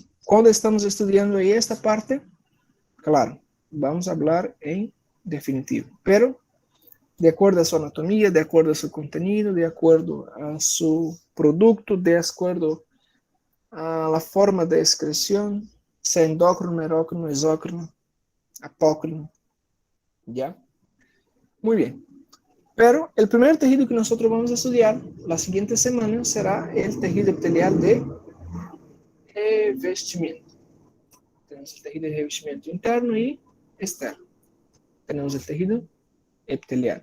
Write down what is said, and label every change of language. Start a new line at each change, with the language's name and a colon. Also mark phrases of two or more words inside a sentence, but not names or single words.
Spanish: Cuando estamos estudiando ahí esta parte, claro, vamos a hablar en definitivo. Pero, de acuerdo a su anatomía, de acuerdo a su contenido, de acuerdo a su producto, de acuerdo a la forma de excreción, sea endócrino, aerócrino, exócrino, apócrino. ¿Ya? Muy bien. Pero el primer tejido que nosotros vamos a estudiar la siguiente semana será el tejido epitelial de revestimiento. Tenemos el tejido de revestimiento interno y externo. Tenemos el tejido epitelial.